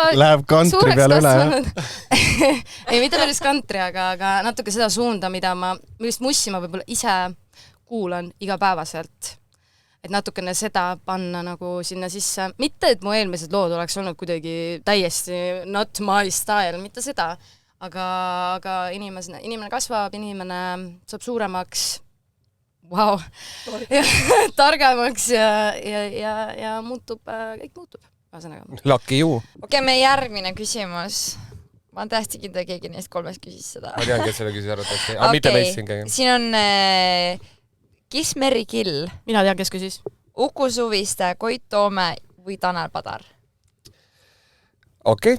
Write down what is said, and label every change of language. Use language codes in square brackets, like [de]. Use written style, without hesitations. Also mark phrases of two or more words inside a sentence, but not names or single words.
[et] läheb kantri peale üle. Ei, mitte päris kantri, aga natuke seda suunda, millist mussi ma võib-olla ise kuulan igapäevaselt. Et natukene seda panna nagu sinna sisse. Mitte, et mu eelmised lood oleks olnud kuidagi täiesti [en] not my style, [et] mitte seda. Aga inimene kasvab, inimene saab suuremaks, wow. Targemaks ja muutub, kõik muutub. [en] Lucky you. [et] Okei, meie järgmine küsimus. Ma olen tähti kindla, keegi neist kolmest küsis seda. Ma tean, kes selle küsis arvatavasti. Aga mitte meist siin käi. Siin on Kiss Merry Kill. Mina tean, kes küsis. Uku Suviste, Koit Toome või Tanel Padar? Okei.